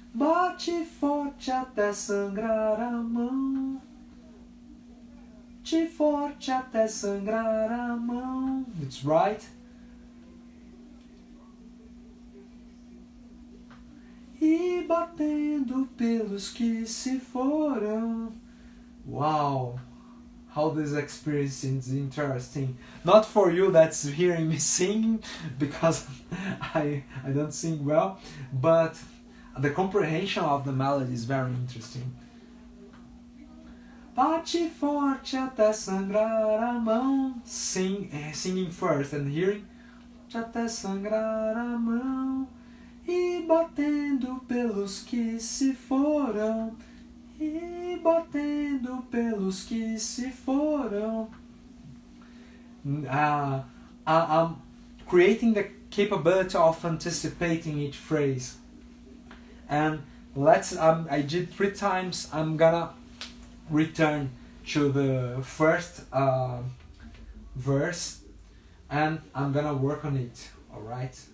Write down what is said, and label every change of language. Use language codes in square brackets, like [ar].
[pt] Bate forte até sangrar a mão. Bate forte até sangrar a mão. [en] It's right. [pt] E batendo pelos que se foram. [en] Wow, how this experience is interesting. Not for you that's hearing me singing, because I don't sing well, but the comprehension of the melody is very interesting. [pt] Bate forte até sangrar a mão. [en] Singing first and hearing. [pt] Até sangrar a mão. E batendo pelos que se foram. E batendo pelos que se foram. [en] I'm creating the capability of anticipating each phrase. And I did 3 times. I'm gonna return to the first verse and I'm gonna work on it. Alright?